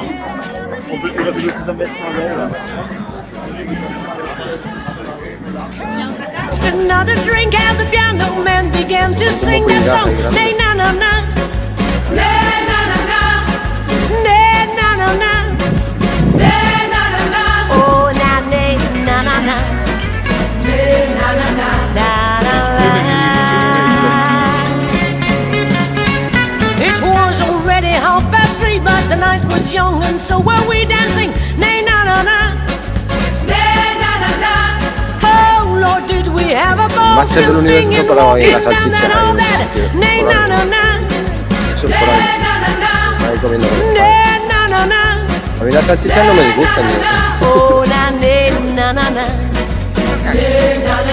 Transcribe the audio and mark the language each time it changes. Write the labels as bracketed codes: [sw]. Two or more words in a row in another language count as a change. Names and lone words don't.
[en] Just another drink as the piano man began to sing that song. Nay na na na, nay na na na, nay na na na, nay na na na. Oh na nay na na na, nay na na na, na na na. It was already 3:30, but the night was young and so were we dancing. Nay na na na, nay na na na. Oh Lord, did we have a ball? [es] Más del [en] Still [es] universo [en] singing, [es] para [en] walking [es] bailar [en] down that [es] salchicha [en] all [es] ahí en [en] that. [es] ese sitio, Nay por na ahí. na na, Eso es por nay ahí. na na na, Ahí comiendo. nay na na na. A mí las salchichas no me disgustan ni eso. Oh na nay na na na, nay